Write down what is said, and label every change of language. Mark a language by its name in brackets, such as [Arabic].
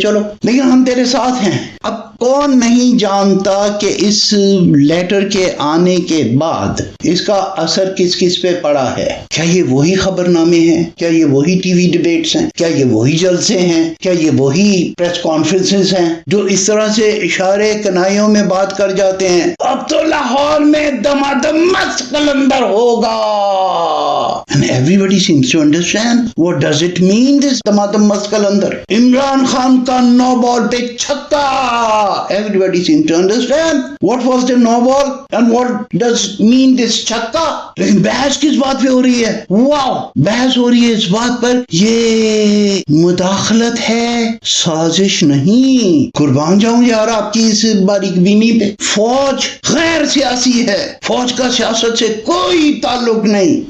[Urdu] چلو، لیکن ہم تیرے ساتھ ہیں. اب کون نہیں جانتا کہ اس لیٹر کے آنے کے بعد اس کا اثر کس کس پہ پڑا ہے؟ کیا یہ وہی خبر نامے ہیں؟ کیا یہ وہی ٹی وی ڈیبیٹس ہیں؟ کیا یہ وہی جلسے ہیں؟ کیا یہ وہی پریس کانفرنسز ہیں جو اس طرح سے اشارے کنائیوں میں بات کر جاتے ہیں اب تو لاہور میں دمادم مست قلندر ہوگا؟ [English] And everybody seems to understand what does it mean this [Urdu] دمادم مست قلندر. عمران خان کا نو بال پہ چھکا. [English] Everybody seems to understand what was the no ball and what does mean this چھکا. [Urdu] لیکن بحث کس بات پہ ہو رہی ہے؟ واو، بحث ہو رہی ہے اس بات پر یہ مداخلت ہے، سازش نہیں. قربان جاؤں یار آپ کی اس باریک بینی پہ. فوج غیر سیاسی ہے، فوج کا سیاست سے کوئی تعلق نہیں.